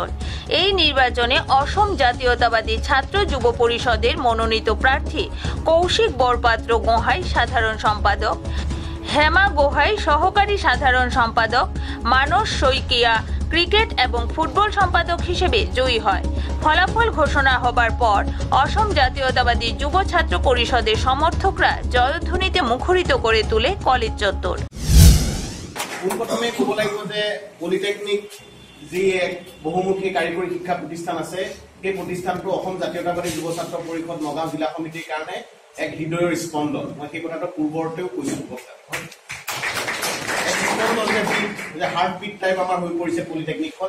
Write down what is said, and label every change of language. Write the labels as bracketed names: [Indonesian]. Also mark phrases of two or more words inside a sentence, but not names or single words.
[Bangla] এই নির্বাচনে অসম জাতীয়তাবাদী ছাত্র যুব পরিষদের মনোনীত প্রার্থী কৌশিক বরপাত্র গোহাই সাধারণ সম্পাদক, হেমা গোহাই সহকারী সাধারণ সম্পাদক, মানস শইকিয়া ক্রিকেট এবং ফুটবল সম্পাদক হিসেবে জয়ী হয়। ফলাফল ঘোষণা হবার পর অসম জাতীয়তাবাদী যুব ছাত্র পরিষদের সমর্থকরা জয়ধ্বনিতে মুখরিত করে তোলে কলেজ চত্বর। [Assamese] পোনপ্ৰথমে ক'ব লাগিব যে পলিটেকনিক যি এক বহুমুখী কাৰিকৰী শিক্ষা প্ৰতিষ্ঠান আছে, সেই প্ৰতিষ্ঠানটো অসম জাতীয়তাবাদী যুৱ ছাত্ৰ পৰিষদ নগাঁও জিলা সমিতিৰ কাৰণে এক হৃদয়ৰ স্পন্দন। মই সেই কথাটো পূৰ্বতেও কৈছো, [English] heart beat type [Assamese] আমাৰ হৈ পৰিছে পলিটেকনিকখন।